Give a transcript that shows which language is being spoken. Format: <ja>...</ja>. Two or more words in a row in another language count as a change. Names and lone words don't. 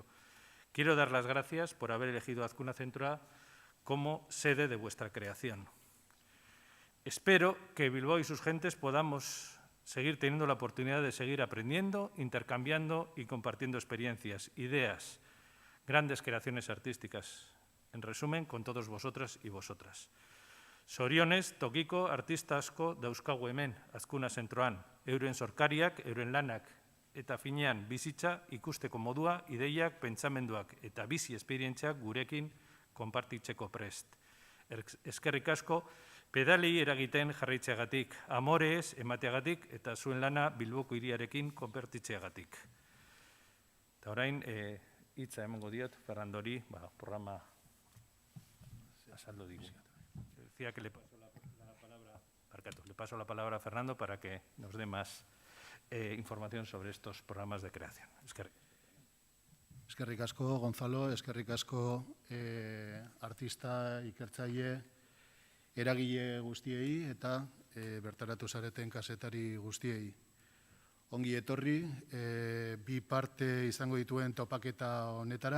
<es>Quiero dar las gracias por haber elegido Azkuna Zentroa como sede de vuestra creación. Espero que Bilbao y sus gentes podamos seguir teniendo la oportunidad de seguir aprendiendo, intercambiando y compartiendo experiencias, ideas, grandes creaciones artísticas. En resumen, con todos vosotras y vosotras.</es> <eu>Zorionez, tokiko artista asko dauzkagu hemen, Azkuna Zentroan, euren sorkariak, euren lanak, eta finean bizitza ikusteko modua, ideiak, pentsamenduak eta bizi esperientziak gurekin konpartitzeko prest. Eskerrik asko, pedalei eragiten jarraitzeagatik, amorez emateagatik eta zuen lana Bilboko hiriarekin konpartitzeagatik. Eta orain, hitza emango diot, Fernandori, programa azaldu digu.</eu> <es>Decía que le paso la palabra a Fernando para que nos dé más información sobre estos programas de creación.</es> <eu>Eskerrik asko, Gonzalo, eskerrik asko artista ikertzaile eragile guztiei eta bertaratu zareten kazetari guztiei. Ongi etorri, bi parte izango dituen topaketa honetara.</eu>